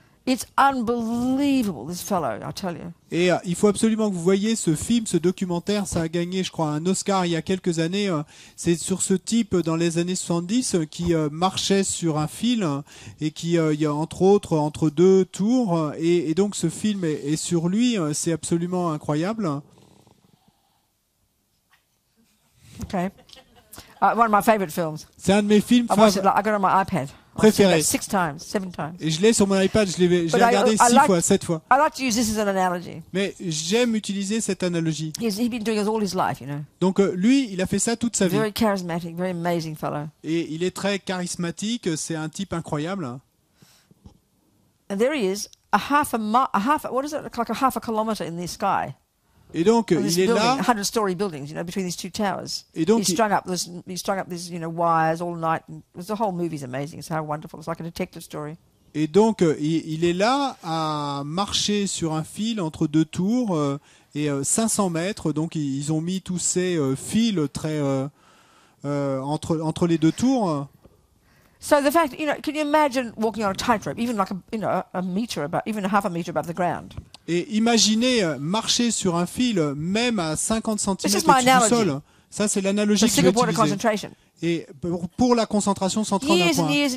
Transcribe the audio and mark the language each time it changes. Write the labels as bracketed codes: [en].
[en] It's unbelievable, this fellow, I tell you. [fr] Et il faut absolument que vous voyiez ce film, ce documentaire. Ça a gagné, je crois, un Oscar il y a quelques années. C'est sur ce type dans les années 70 qui marchait sur un fil et qui, il y a entre autres, entre 2 tours. Et donc ce film est sur lui. C'est absolument incroyable. [en] Okay. One of my favorite films. [fr] C'est un de mes films [en] I got it on my iPad. [fr] préférés. [en] 6 times, 7 times. [fr] Et je l'ai sur mon iPad, je l'ai regardé 7 fois. [en] I like to use this as an analogy. [fr] Mais j'aime utiliser cette analogie. [en] He's been doing it all his life, you know. [fr] Donc lui, il a fait ça toute sa vie. [en] Very charismatic, very amazing fellow. [fr] Et il est très charismatique, c'est un type incroyable. [en] And there he is, what is it, like a half a kilometer in the sky. [fr] Et donc il est là. [en] 100-story buildings, you know, between these 2 towers. [fr] Et donc [en] he strung up these, you know, wires all night. And the whole movie's amazing. It's how wonderful. It's like a detective story. [fr] Et donc il est là à marcher sur un fil entre 2 tours et 500 mètres. Donc ils ont mis tous ces fils très entre les 2 tours. [en] So the fact, you know, can you imagine walking on a tightrope, even like a meter above, even half a meter above the ground? [fr] Et imaginez marcher sur un fil, même à 50 cm au-dessus du sol. Ça, c'est l'analogie que je vais utiliser. Et pour la concentration centrale d'un point.